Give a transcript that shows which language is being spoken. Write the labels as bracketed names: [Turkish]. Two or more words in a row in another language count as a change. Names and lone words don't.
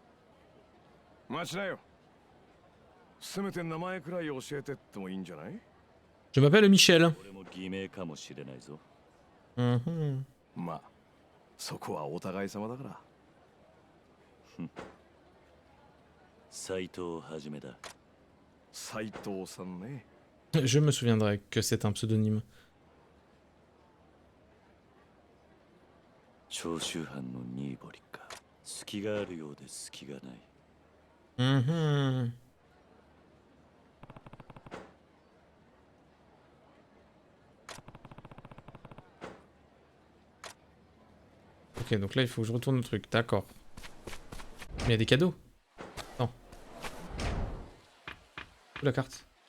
[Japanese] 待ちなよ。せめて名前くらい教えてってもいいんじゃない？ [French] Je m'appelle Michel. [Japanese] 俺も偽名かもしれないぞ。 Mhm. まあそこはお互い様だから。斎藤はじめだ。斎藤さんね。 [French] Je me souviendrai que c'est un pseudonyme. [Japanese] 長州藩のニーボリか。隙があるようで隙がない。 Mhm. [French] Ok, donc là il faut que je retourne le truc, d'accord. Mais il y a des cadeaux. Non. Où la carte?